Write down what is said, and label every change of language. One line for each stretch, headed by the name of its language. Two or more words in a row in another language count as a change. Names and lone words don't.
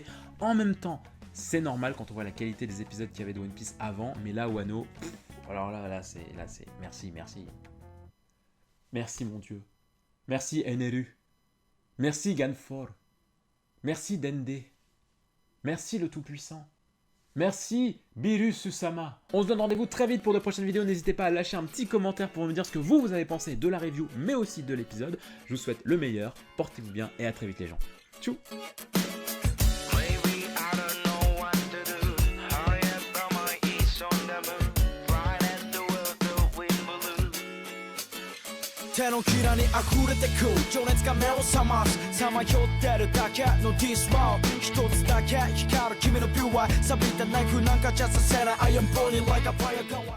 French: En même temps, c'est normal quand on voit la qualité des épisodes qu'il y avait de One Piece avant, mais là, Wano, alors là c'est merci mon Dieu, merci Eneru, merci Ganfor, merci Dende, merci le Tout-Puissant. Merci Biru Susama. On se donne rendez-vous très vite pour de prochaines vidéos. N'hésitez pas à lâcher un petit commentaire pour me dire ce que vous avez pensé de la review, mais aussi de l'épisode. Je vous souhaite le meilleur. Portez-vous bien et à très vite les gens. Tchou.
Japanese: 手のひらに溢れてく情熱が目を覚ますさまよってるだけの
English: This world
Japanese: 一つだけ光る君のビューは錆びたナイフなんかじゃさせない
English: I am burning like a fire